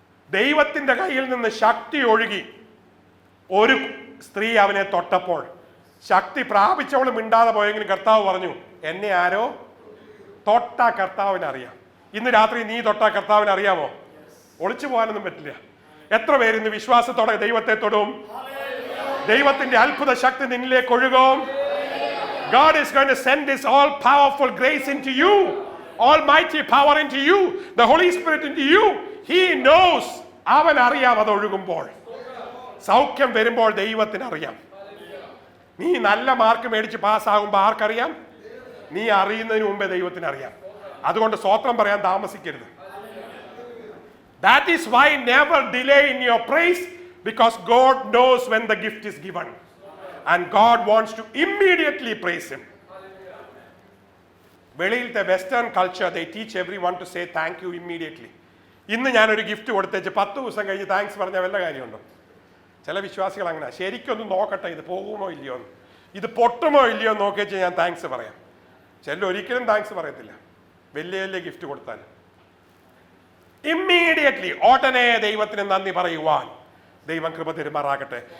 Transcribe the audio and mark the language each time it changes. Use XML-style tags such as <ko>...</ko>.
<ml>ദൈവത്തിന്റെ കയ്യിൽ നിന്ന് ശക്തി ഒഴുകി ഒരു സ്ത്രീ അവനെ തൊട്ടപ്പോൾ ശക്തി പ്രാപിച്ചവൾ മിണ്ടാതെ പോയെങ്കിലും കർത്താവ് പറഞ്ഞു, എന്നെ ആരോ തൊട്ട കർത്താവിനറിയാം. ഇന്ന് രാത്രി നീ തൊട്ട കർത്താവിനറിയാമോ? ഒളിച്ചു പോകാനൊന്നും പറ്റില്ല. എത്ര പേര് ഇന്ന് വിശ്വാസത്തോടെ ദൈവത്തെ തൊടും? ദൈവത്തിന്റെ അത്ഭുത ശക്തി നിന്നിലേക്ക് ഒഴുകും.</ml> <en>God is going to send His all-powerful grace into you, almighty power into you, the Holy Spirit into you. He knows.</en> <ml>അവൻ അറിയാം അത് ഒഴുകുമ്പോൾ. സൗഖ്യം വരുമ്പോൾ ദൈവത്തിന് അറിയാം. നീ നല്ല മാർക്ക് മേടിച്ച് പാസ്സാകുമ്പോൾ ആർക്കറിയാം? നീ അറിയുന്നതിന് മുമ്പേ ദൈവത്തിന് അറിയാം. അതുകൊണ്ട് സ്തോത്രം പറയാൻ താമസിക്കരുത്.</ml> <en>That is why never delay in your praise, because God knows when the gift is given and God wants to immediately praise Him.</en> <ml>വെളിയിലത്തെ western culture they teach everyone to say thank you immediately. ഇന്ന് ഞാനൊരു gift കൊടുത്തേച്ച് 10 ദിവസം കഴിഞ്ഞ് thanks പറഞ്ഞാൽ വല്ല കാര്യമുണ്ടോ? ചില വിശ്വാസികൾ അങ്ങനെ. ശരിക്കൊന്ന് നോക്കട്ടെ, ഇത് പോകുമോ ഇല്ലയോ എന്ന്, ഇത് പൊട്ടുമോ ഇല്ലയോ നോക്കിച്ച് ഞാൻ താങ്ക്സ് പറയാം. ചില ഒരിക്കലും താങ്ക്സ് പറയത്തില്ല വലിയ വലിയ ഗിഫ്റ്റ് കൊടുത്താൽ. ഇമ്മീഡിയറ്റ്ലി ഉടനെ ദൈവത്തിന് നന്ദി പറയുവാൻ ദൈവം കൃപ തരുമാറാകട്ടെ.</ml>